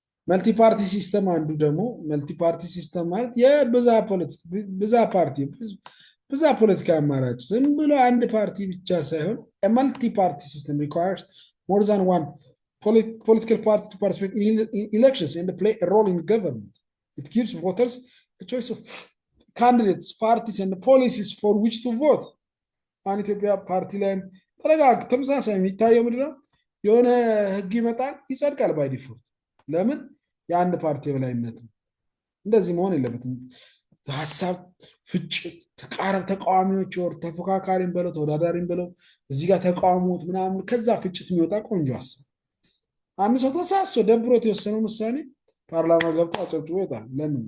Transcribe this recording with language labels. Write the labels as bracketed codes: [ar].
[en] መልቲ ፓርቲ ሲስተም [am] አንዱ ደግሞ መልቲ ፓርቲ ሲስተም ማለት ብዛ ፖለቲካ አማራጭ ዝም ብሎ አንድ ፓርቲ ብቻ ሳይሆን [en] መልቲ ፓርቲ ሲስተም requires more than one political party to participate in elections and play a role in government. It gives voters a choice of candidates, parties and policies for which to vote። [am] አሁን ኢትዮጵያ ፓርቲ ላይ ተመሳሳይ የሚታየው ምንድነው? የሆነ ህግ ይመጣል፣ ይጸድቃል ባይ ዲፎልት። ለምን? የአንድ ፓርቲ የበላይነት ነው። እንደዚህ መሆን የለበትም። ሀሳብ ፍጭት፣ ተቃዋሚዎች ወር ተፎካካሪም በለው ተወዳዳሪም በለው እዚህ ጋር ተቃውሞት ምናምን ከዛ ፍጭት የሚወጣ ቆንጆ ሀሳብ አንድ ሰው ተሳስቶ ደብሮት የወሰነው ውሳኔ ፓርላማ ገብቶ አጨብጭቦ ይወጣል። ለምን?